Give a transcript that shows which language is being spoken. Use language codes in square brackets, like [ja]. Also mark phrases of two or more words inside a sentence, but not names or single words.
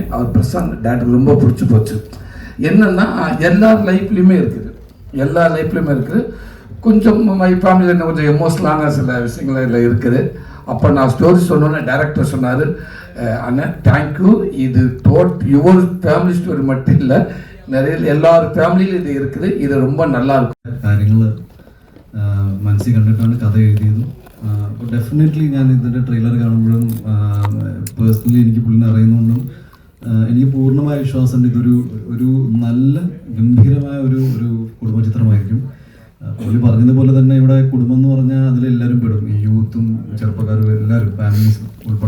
[ta] அவர் பிரசாந்த் டேரக்டர் ரொம்ப பிடிச்சி போச்சு. என்னென்னா எல்லார் லைஃப்லேயுமே இருக்குது. கொஞ்சம் மை ஃபேமிலியில் கொஞ்சம் எமோஷனலான சில விஷயங்கள் இதில் இருக்குது. அப்போ நான் ஸ்டோரி சொன்னோன்னே டைரக்டர் சொன்னார், அண்ணன் தேங்க்யூ, இது [en] your family story [ta] மட்டும் இல்லை, நிறைய எல்லார் [ml] ഫാമിലിയിലും ഇത് [ta] இருக்குது, ഇത് ரொம்ப நல்லா இருக்கும். [ml] കാര്യങ്ങൾ മനസ്സിൽ കണ്ടിട്ടാണ് കഥ എഴുതിയത്. അപ്പോൾ ഡെഫിനറ്റ്ലി ഞാൻ ഇതിൻ്റെ ട്രെയിലർ കാണുമ്പോഴും പേഴ്സണലി എനിക്ക് പുള്ളിനെ അറിയുന്നതുകൊണ്ടും എനിക്ക് പൂർണ്ണമായ വിശ്വാസമുണ്ട് ഇതൊരു നല്ല ഗംഭീരമായ ഒരു കുടുംബചിത്രമായിരിക്കും. പുള്ളി പറഞ്ഞതുപോലെ തന്നെ ഇവിടെ കുടുംബം എന്ന് പറഞ്ഞാൽ അതിലെല്ലാവരും പെടും, ഈ യൂത്തും ചെറുപ്പക്കാരും എല്ലാവരും, ഫാമിലീസും ഉൾപ്പെടെ.